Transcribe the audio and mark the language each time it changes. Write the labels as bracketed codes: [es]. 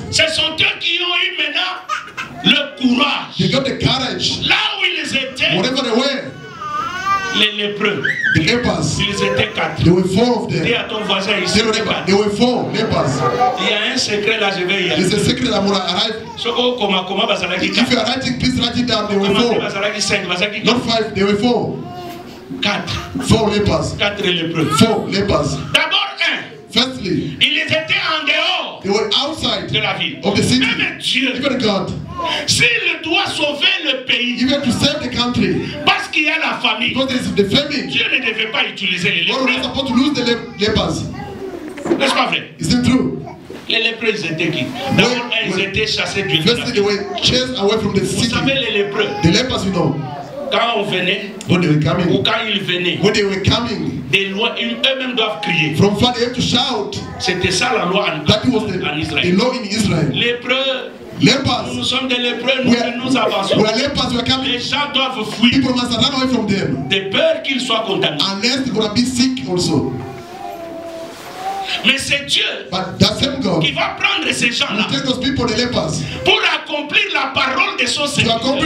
[fr] ce sont eux qui ont eu maintenant le courage. [en] They got the courage. [fr] Là où ils étaient, [en] whatever they were, [fr] les lépreux, [en] the lepers, [fr] ils étaient 4. [en] There were 4 of them. [fr] Dis à ton voisin ici, [en] there were 4 lepers. [fr] Il y a un secret là, je vais y aller. [en] There's a secret that will arrive. If you are writing, please write it down. There were 4. Not 5, there were 4. 4 lepers. [fr] 4 lépreux. [en] 4 lepers. [fr] D'abord [en] firstly, [fr] ils étaient en dehors [en] they were outside [fr] de la ville. [en] Of the city. [fr] Même Dieu, [en] even God, [fr] s'il doit sauver le pays, [en] even to save the country, [fr] parce qu'il y a la famille, [en] because there is the famine, [fr] Dieu ne devait pas utiliser les lépreux. [en] God was not supposed to lose the lepers. [fr] N'est-ce pas vrai? [en] Is it true? [fr] Les lépreux, ils étaient qui? D'abord, ils étaient chassés du [en] firstly, they were chased away from the city. [fr] Vous savez, les lépreux, [en] the lepers, you know, [fr] quand on venait, [en] when they were coming, [fr] ou quand ils venaient, [en] when they were coming, [fr] des lois, eux-mêmes doivent crier. [en] From far they have to shout. [fr] C'était ça la loi en Israël. [en] The law in Israel. [fr] Lépreux, [en] lepers, [fr] nous sommes des lépreux, nous avançons. [en] Lepers were coming. [fr] Les gens doivent fuir. [en] People must run away from them. [fr] De peur qu'ils soient contaminés. [en] Unless they're going to be sick also. [fr] Mais c'est Dieu qui va prendre ces gens-là pour accomplir la parole de son Seigneur.